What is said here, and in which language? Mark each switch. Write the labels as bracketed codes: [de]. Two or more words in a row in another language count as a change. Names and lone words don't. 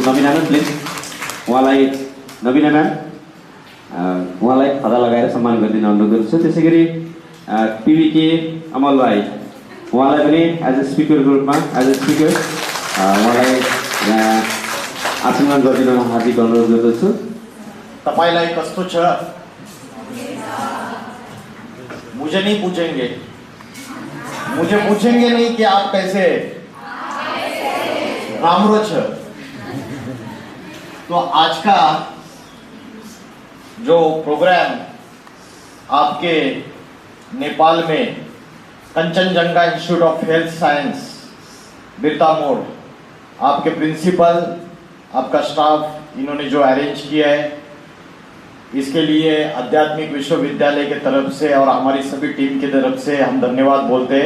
[ne] नबिना म्याम प्लिज, उहाँलाई नबिना म्याम उहाँलाई खदा लगाएर सम्मान गरिदिन अनुरोध गर्दछु। त्यसै गरी पिबिके अमल भाइ उहाँलाई पनि एज अ स्पिकरको रूपमा [en] as a speaker [ne] उहाँलाई आशीर्वाद गरिदिन हार्दिक अनुरोध गर्दछु। तपाईलाई कस्तो छ? [hi] मुझे नहीं पूछेंगे, मुझे पूछेंगे नहीं कि आप कैसे [ne] रामरो छ। [hi] तो आज का जो प्रोग्राम आपके नेपाल में कंचनजंगा इंस्टीट्यूट ऑफ हेल्थ साइंस बिरता मोड़, आपके प्रिंसिपल, आपका स्टाफ, इन्होंने जो अरेंज किया है, इसके लिए आध्यात्मिक विश्वविद्यालय के तरफ से और हमारी सभी टीम की तरफ से हम धन्यवाद बोलते हैं।